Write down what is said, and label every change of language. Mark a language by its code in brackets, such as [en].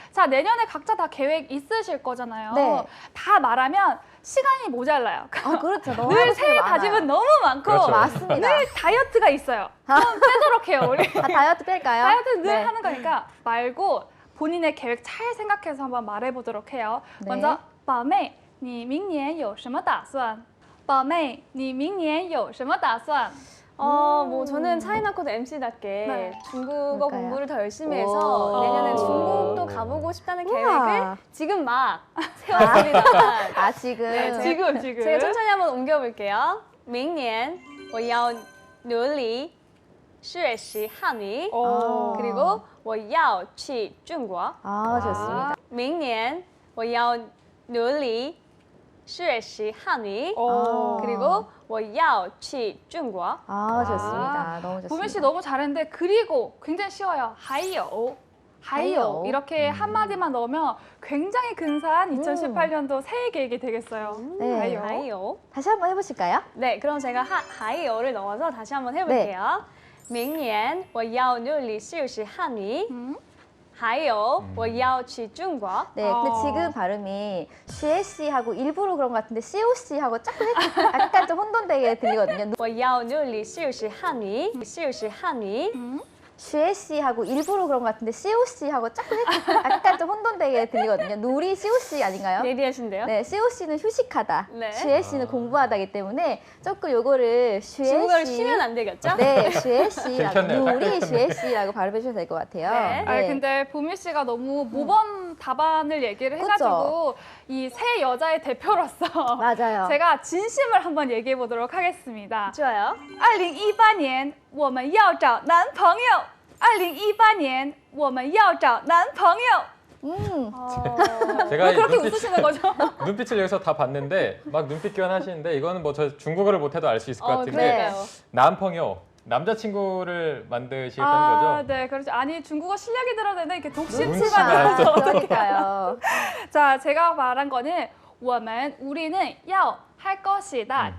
[ko] 자, 내년에 각자 다 계획 있으실 거잖아요. 네. 다 말하면 시간이 모자라요. 아, 그렇죠. 너무 늘 하고 싶은 새해 게 많아요. 다짐은 너무 많고 그렇죠. 맞습니다. 늘 다이어트가 있어요. 그럼 빼도록 해요, 우리. 아, 다이어트 뺄까요? 다이어트는 늘 네. 하는 거니까 말고 본인의 계획 잘 생각해서 한번 말해보도록 해요. 네. [zh] 먼저 宝妹你明年有什么打算? 宝妹你明年有什么打算? [ko] 뭐 저는 차이나코드 MC답게 네. 중국어 뭘까요? 공부를 더 열심히 오. 해서 내년엔 오. 중국도 가보고 싶다는 우와. 계획을 지금 막 세웠습니다. 아, 지금. 네, 지금. 제가 천천히 한번 옮겨볼게요. [zh] 明年我要努力学习汉语 [ko] 오. 그리고 [zh] 我要去中国 [ko] 아, 좋습니다. [zh] 明年我要努力学习汉语 [ko] 오. 그리고 [zh] 我要去中国 [ko] 아, 좋습니다. 너무 좋습니다. 보민 씨 너무 잘했는데 그리고 굉장히 쉬워요. 하이요. 하이요. 하이요. 이렇게 한마디만 넣으면 굉장히 근사한 2018년도 새해 계획이 되겠어요. 네. 하이요. 하이요. 다시 한번 해보실까요? 네, 그럼 제가 하이요를 넣어서 다시 한번 해볼게요. [zh] 明年我要努力学习汉语 还有我要去中国 [ko] 네, 근데 어. 지금 발음이 쉐씨하고 일부러 그런 것 같은데 COC하고 조금 약간 좀 혼돈되게 들리거든요. [zh] 我要努力学习汉语学习汉语 [ko] 쉐씨하고 일부러 그런 것 같은데 COC하고 조금 약간 좀 혼돈되게 들리거든요. 누리 COC 아닌가요? 예리하신데요? 네, COC는 휴식하다, 네. 쉐씨는 공부하다기 때문에 조금 요거를 중국어를 쉐씨 쉬면 안 되겠죠? 네, 쉐씨라고 들켰네요. 딱 누리 들켰네요. 쉐씨라고 발음해 주셔도 될 것 같아요. 네. 아 근데 보민 씨가 너무 모범 답안을 얘기를 해가지고 이 새 여자의 대표로서 맞아요. 제가 진심을 한번 얘기해 보도록 하겠습니다. 좋아요. [zh] 2018年我们要找男朋友2018年我们要找男朋友 [ko] 제가 왜 이 그렇게 눈빛, 웃으시는 거죠? 눈빛을 여기서 다 봤는데 막 눈빛 교환하시는데 이거는 뭐 저 중국어를 못해도 알 수 있을 것 같은데 그러니까요. 남펑요 남자친구를 만드시겠다는 아, 거죠? 네, 그렇죠. 아니 중국어 실력이 들었는데 이렇게 눈치가 독심치가 알죠. 그러니까요. 자, 제가 말한 거는 我们 우리는 要 할 것이다.